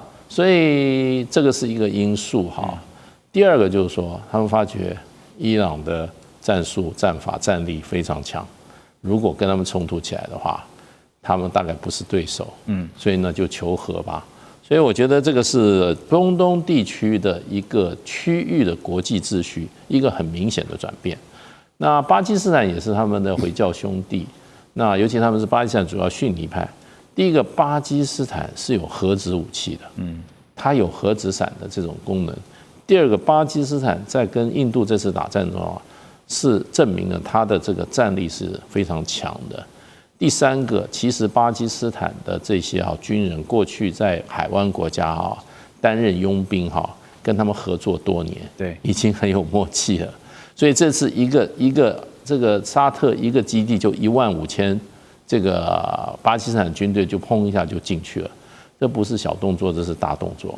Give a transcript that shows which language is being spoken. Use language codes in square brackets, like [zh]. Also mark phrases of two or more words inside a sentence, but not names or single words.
[zh] 所以這個是一個因素第二個就是說，他们發覺伊朗的戰術、戰法、戰力非常強。如果跟他們衝突起來的話，他們大概不是對手，所以呢就求和吧。所以我覺得這個是中東地區的一個區域的國際秩序一個很明顯的轉變。那巴基斯坦也是他們的回教兄弟，那尤其他們是巴基斯坦主要遜尼派。第一個，巴基斯坦是有核子武器的，它有核子傘的這種功能。第二個，巴基斯坦在跟印度這次打戰中是證明了他的這個戰力是非常強的。第三個，其實巴基斯坦的這些軍人過去在海灣國家擔任傭兵跟他們合作多年，對，已經很有默契了。所以這次一個這個沙特一個基地就15000這個巴基斯坦軍隊就砰一下就進去了，這不是小動作，這是大動作。